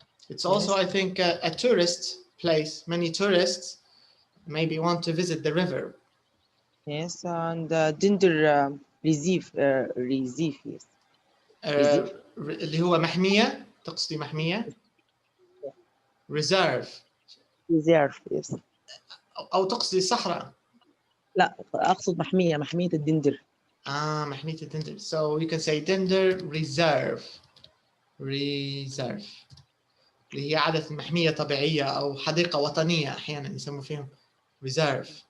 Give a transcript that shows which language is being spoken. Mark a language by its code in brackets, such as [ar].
[en] It's also, I think, a tourist place. Many tourists maybe want to visit the river. Yes, and gender reserve, yes. [ar] اللي هو محمية، تقصدي محمية؟ reserve. [en] reserve yes. [ar] أو تقصدي صحراء؟ لا أقصد محمية الدندر. محمية الدندر. [en] So you can say dender reserve. [ar] اللي هي عادة محمية طبيعية أو حديقة وطنية أحيانا يسموا فيهم reserve.